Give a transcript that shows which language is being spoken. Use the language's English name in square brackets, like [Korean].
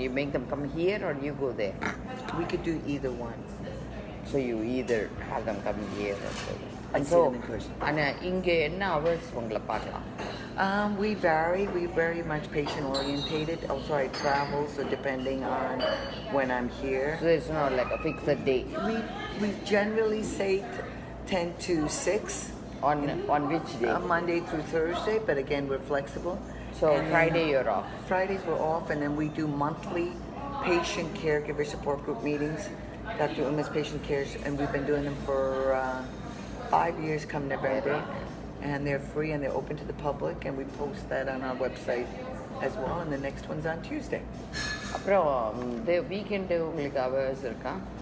[English] You make them come here or you go there? We could do either one. So you either have them come here or go there. I And see them in person. [Tamil] இங்க என்ன hours உங்களை பார்க்கலாம்? [English] We vary. We very much patient orientated. Also, I travel, so depending on when I'm here. So there's not like a fixed day. We generally say 10 to 6 On which day? Monday through Thursday, but again, we're flexible. So And Friday you're off. Fridays we're off, and then we do monthly patient caregiver support group meetings. Dr. Uma's patient cares, and we've been doing them for 5 years come November. And they're free and they're open to the public, and we post that on our website as well. And the next one's on Tuesday. [Tamil] அப்புறம் weekend உங்களுக்கு hours இருக்கா?